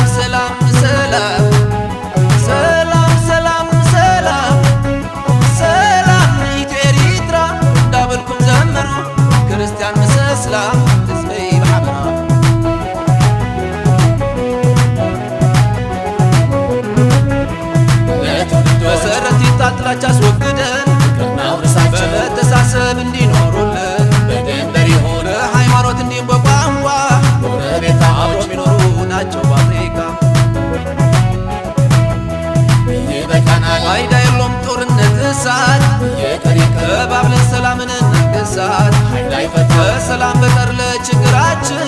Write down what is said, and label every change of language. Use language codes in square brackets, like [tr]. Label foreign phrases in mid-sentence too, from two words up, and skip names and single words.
[am] ሰላም ሰላም ሰላም ሰላም ሰላም ሰላም ለኢትዮ ኤርትራ እንዳበልኩም ዘምሩ [ti] ክርስቲያን ምስ እስላም ሕዝበይ ብሓበራ። [am] መሰረት ይታጥላቻ አስወግደን በመተሳሰብ እንዲኖሩልን በድንበር ይሁን በሃይማኖት እንዲሁም በቋንቋ አብሮ የሚኖሩ ናቸው በአፍሪካ። ይበቃናል ፋይዳ የለውም ጦርነት እሳት ተባብለን ሰላምን እናግሳት። ከሰላም በቀር ለችግራችን